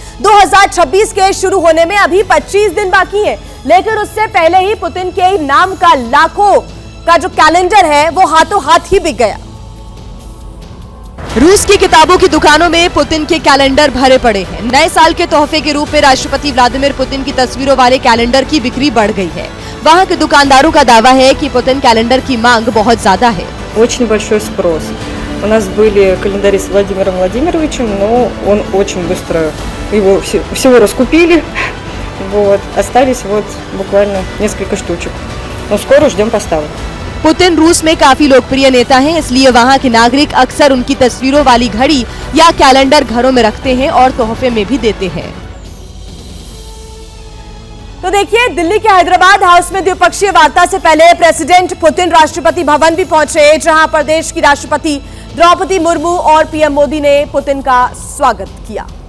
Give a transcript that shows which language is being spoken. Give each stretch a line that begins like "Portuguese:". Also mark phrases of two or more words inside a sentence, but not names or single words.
Hindi: 2026 के शुरू होने में अभी 25 दिन बाकी है, लेकिन उससे पहले ही पुतिन के नाम का लाखों का जो कैलेंडर है वो हाथों हाथ ही बिक गया। रूस की किताबों की दुकानों में पुतिन के कैलेंडर भरे पड़े हैं। नए साल के तोहफे के रूप में राष्ट्रपति व्लादिमीर पुतिन की तस्वीरों वाले कैलेंडर की बिक्री बढ़ गई है। वहाँ के दुकानदारों का दावा है कि पुतिन कैलेंडर की मांग बहुत ज्यादा है।
Russian: Очень большой спрос. У нас были календари с Владимиром Владимировичем, но он очень быстро его всего раскупили. Вот. Остались вот буквально несколько штучек. Но скоро ждем поставок.
Hindi: पुतिन रूस में काफी लोकप्रिय नेता हैं, इसलिए वहाँ के नागरिक अक्सर उनकी तस्वीरों वाली घड़ी या कैलेंडर घरों में रखते हैं और तोहफे में भी देते हैं। तो देखिए, दिल्ली के हैदराबाद हाउस में द्विपक्षीय वार्ता से पहले प्रेसिडेंट पुतिन राष्ट्रपति भवन भी पहुंचे, जहां प्रदेश की राष्ट्रपति द्रौपदी मुर्मू और पीएम मोदी ने पुतिन का स्वागत किया।